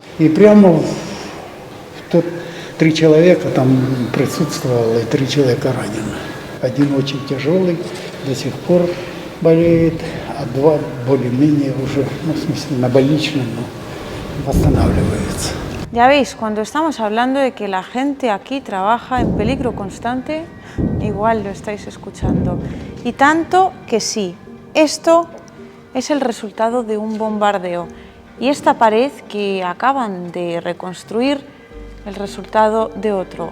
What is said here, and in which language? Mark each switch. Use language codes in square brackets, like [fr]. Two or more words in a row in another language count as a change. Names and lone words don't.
[ru] И прямо тут 3 человека там присутствовало, и 3 человека ранены. Один очень тяжелый, до сих пор болеет, а 2 более-менее уже, ну, в смысле, на больничном, но восстанавливаются. [es] Ya veis, cuando estamos hablando de que la gente aquí trabaja en peligro constante, igual lo estáis escuchando. Y tanto que sí, esto es el resultado de un bombardeo. Y esta pared que acaban de reconstruir, el resultado de otro.